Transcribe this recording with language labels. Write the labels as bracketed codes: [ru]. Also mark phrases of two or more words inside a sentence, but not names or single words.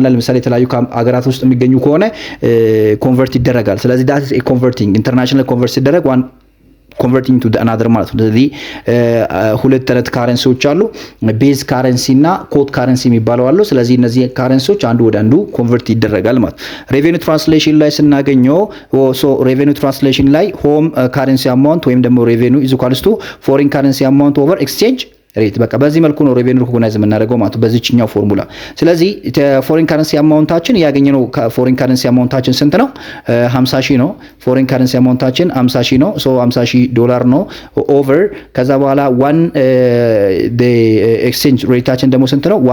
[am] ላይ ለምሳሌ የተለያዩ አገራት ውስጥ የሚገኙ ከሆነ ኮንቨርት ይደረጋል። ስለዚህ [en] that is a converting international convert [am] ሲደረግ [en] one converting to the [am] another ማለት ነው። ስለዚህ ሁለት አይነት ካረንሲዎች አሉ፣ [en] base currency [am] እና [en] code currency [am] የሚባለው አሉ። ስለዚህ እነዚህ ካረንሲዎች አንዱ ወደ አንዱ ኮንቨርት ይደረጋል ማለት። [en] revenue translation [am] ላይ ስናገኘው [en] revenue translation [am] ላይ [en] home currency amount [am] ወይም ደግሞ ሬቬኒው [en] is equals to foreign currency amount over exchange [am] ሬት በቃ በዚህ መልኩ ነው ሬቬኒው ሪኮግናይዝ የምናደርገው ማለት በዚህኛው ፎርሙላ። ስለዚህ [en] foreign currency amount [am] ያገኘነው [en] foreign currency amount [am] ስንት ነው? 50 ሺህ ነው። [en] foreign currency amount [am] 50 ሺህ ነው። ሶ 50 ሺህ ዶላር ነው ኦቨር ከዛ በኋላ [en] exchange rate [am] ደግሞ ስንት ነው?